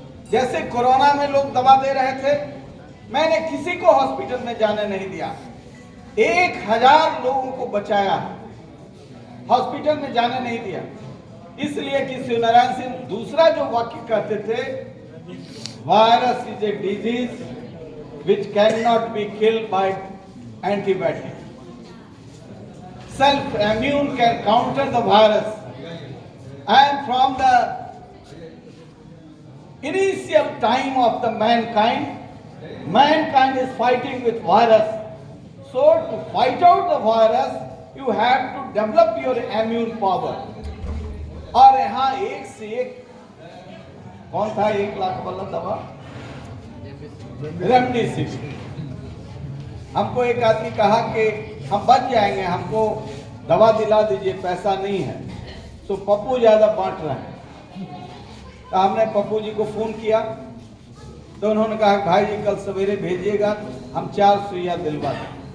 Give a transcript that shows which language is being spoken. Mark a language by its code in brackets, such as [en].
[hi] जैसे कोरोना में लोग दवा दे रहे थे, मैंने किसी को हॉस्पिटल में जाने नहीं दिया, 1000 लोगों को बचाया, हॉस्पिटल में जाने नहीं दिया। इसलिए कि शिवनारायण सिंह दूसरा जो वाक्य कहते थे, [en] Virus is a disease which cannot be killed by antibiotic. Self-immune can counter the virus. And from the initial time of the mankind is fighting with virus. So to fight out the virus, you have to develop your immune power. [hi] और यहाँ एक से एक, कौन था 1 लाख वाला दवा? Remdesivir. हमको एक आदमी कहा कि हम बच जाएंगे, हमको दवा दिला दीजिए, पैसा नहीं है। तो पप्पू ज्यादा बांट रहे हैं। तो हमने पप्पू जी को फोन किया, तो उन्होंने कहा भाई जी कल सवेरे भेजिएगा, हम 4 सुइया दिलवा दें।